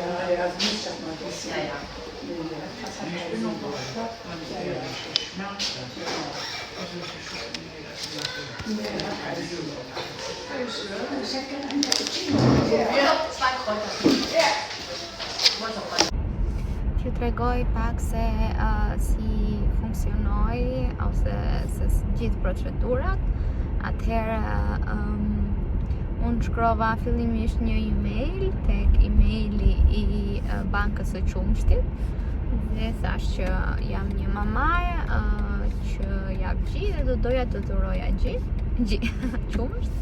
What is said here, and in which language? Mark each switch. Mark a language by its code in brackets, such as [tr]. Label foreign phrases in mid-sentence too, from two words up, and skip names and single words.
[de] Ja, also nicht, dass man das ja. Das hat die Stimmung gestört. Man ist ja Schmerzen. Ich hätte gerne einen Cappuccino. Ja, 2 Kräuter. Ja. [sq] Që tregoj pak se si funksionoi ose se gjithë procedurat. Atëherë unë shkrova fillimisht një email tek emaili I bankës së qumshtit dhe thash që jam një mamaje që jap gjë dhe do doja të dhuroja gjë qumsht.